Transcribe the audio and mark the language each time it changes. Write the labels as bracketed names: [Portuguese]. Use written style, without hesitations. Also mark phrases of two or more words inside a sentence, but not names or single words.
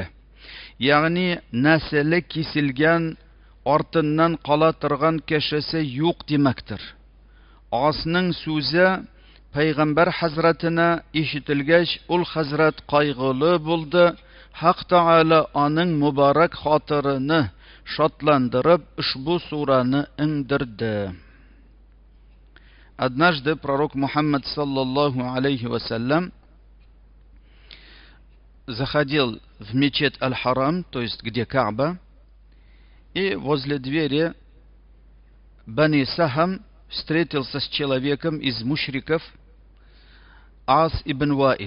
[Uzbek] Ya'ni nasli kesilgan, ortidan qola turgan kishisi yo'q demakdir. Osning so'zi payg'ambar hazratina eshitilgach, ul hazrat qayg'uli bo'ldi. Haq Taala uning muborak xotirini шотландырып ushbu surani indirdi. [Russian] Однажды пророк Мухаммад [Arabic] صلى الله عليه وسلم [Russian] заходил в мечеть Аль-Харам, то есть где Кааба, и возле двери Бани Сахам встретился с человеком из мушриков, Аз ибн Ваиль.